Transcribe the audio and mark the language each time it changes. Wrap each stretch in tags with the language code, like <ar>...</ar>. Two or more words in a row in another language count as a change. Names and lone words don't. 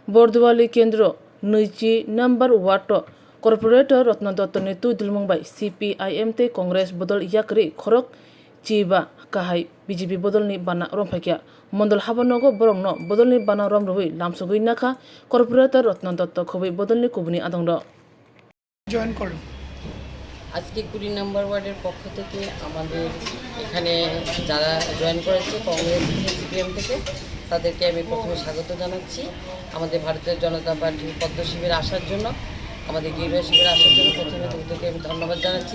<trp>बरदुवाली केंद्र 20 नम्बर</trp> <en>ward corporator</en> <trp>रत्न दत्त ने तु दिलमंबाई CPIM ते कांग्रेस बदल याकरी खरक चिबा काहाय BJP बदलनि बाना रमफाइकिया मंडल हाबनगो बरंनो बदलनि बाना रमरुई लामसुगुई नाखा कर्पोरेटर रत्न दत्त खबै बदलनि कुबुनि आदंद</trp> <bn>জয়েন করো। আজকে 20 নম্বর ওয়ার্ডের পক্ষ থেকে আমাদের এখানে যারা জয়েন করেছে কংগ্রেস থেকে CPIM থেকে তাদেরকে আমি প্রথমে স্বাগত জানাচ্ছি। আমাদের ভারতীয় জনতা পার্টির পদ্ম শিবিরে আসার জন্য, আমাদের গৃহ শিবিরে আসার জন্য প্রথমে তাদেরকে আমি ধন্যবাদ জানাচ্ছি।</bn>